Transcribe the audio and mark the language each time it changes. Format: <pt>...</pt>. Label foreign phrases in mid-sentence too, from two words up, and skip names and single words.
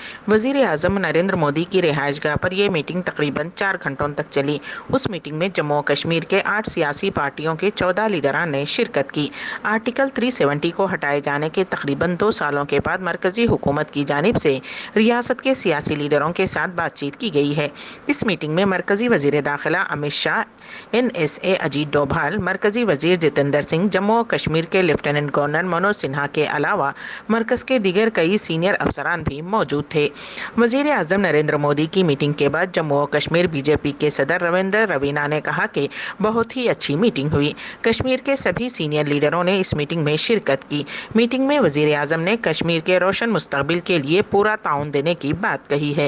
<ur>وزیر اعظم نریندر مودی کی رہائش گاہ پر یہ میٹنگ تقریباً 4 گھنٹوں تک چلی۔ اس میٹنگ میں جموں و کشمیر کے 8 سیاسی پارٹیوں کے 14 لیڈران نے شرکت کی۔ آرٹیکل 370 کو ہٹائے جانے کے تقریباً 2 سالوں کے بعد مرکزی حکومت کی جانب سے ریاست کے سیاسی لیڈروں کے ساتھ بات چیت کی گئی ہے۔ اس میٹنگ میں مرکزی وزیر داخلہ امت شاہ، NSA اجیت ڈوبھال، مرکزی وزیر جتیندر سنگھ، جموں و کشمیر کے لیفٹیننٹ گورنر منوج سنہا کے علاوہ مرکز کے دیگر کئی سینئر افسران بھی موجود تھے۔ وزیر اعظم نریندر مودی کی میٹنگ کے بعد جموں و کشمیر BJP کے صدر رویندر روینا نے کہا کہ بہت ہی اچھی میٹنگ ہوئی۔ کشمیر کے سبھی سینئر لیڈروں نے اس میٹنگ میں شرکت کی۔ میٹنگ میں وزیر اعظم نے کشمیر کے روشن مستقبل کے لیے پورا تعاون دینے کی بات کہی ہے۔</ur>